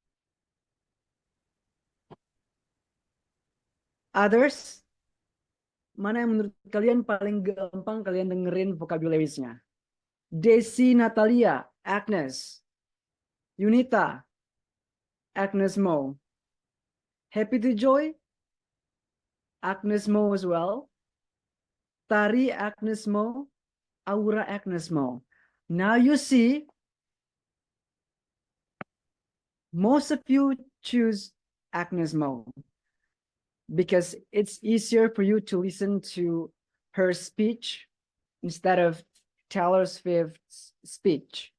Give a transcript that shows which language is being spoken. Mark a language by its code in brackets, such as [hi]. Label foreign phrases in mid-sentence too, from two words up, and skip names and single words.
[id] Others, mana yang menurut kalian paling gampang kalian dengerin vocabulary-nya? Desi Natalia, Agnes. Yunita, Agnes Mo. [en] Happy to Joy, Agnes Mo as well. Tari, Agnes Mo. Aura, Agnes Mo. Now you see, most of you choose Agnes Mo because it's easier for you to listen to her speech instead of Taylor Swift's speech.